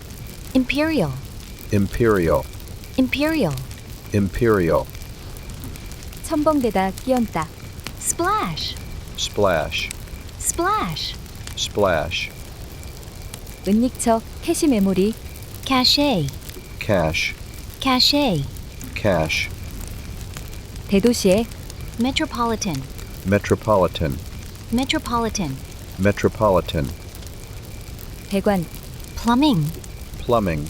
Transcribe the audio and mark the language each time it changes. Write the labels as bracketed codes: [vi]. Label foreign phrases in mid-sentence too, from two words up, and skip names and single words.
[en] imperial, imperial, imperial, imperial, [ko] 첨벙대다 끼얹다 [en] splash, splash, splash, splash, [ko] 은닉처 [en] cache memory cachet, cash, cachet, cash, [ko] 대도시의 [en] metropolitan, metropolitan, metropolitan, metropolitan, [ko] 배관 [en] plumbing, plumbing,